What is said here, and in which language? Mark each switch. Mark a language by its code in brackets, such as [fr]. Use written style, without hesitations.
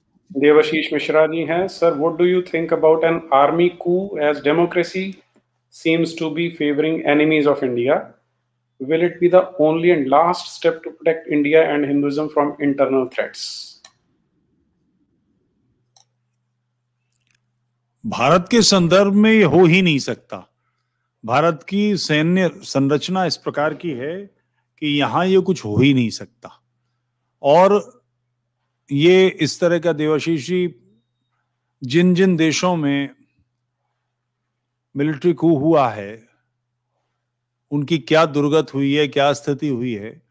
[hi] देवाशीष मिश्रा जी हैं, [en] Sir what do you think about an army coup as democracy seems to be favoring enemies of India? Will it be the only and last step to protect India and Hinduism from internal threats? [hi] Bharat के संदर्भ में ये हो ही नहीं सकता। भारत की सैन्य संरचना इस प्रकार की है कि यहां ये कुछ हो ही नहीं सकता। और ये इस तरह का देवाशीष जी, जिन जिन देशों में मिलिट्री कू हुआ है उनकी क्या दुर्गत हुई है, क्या स्थिति हुई है।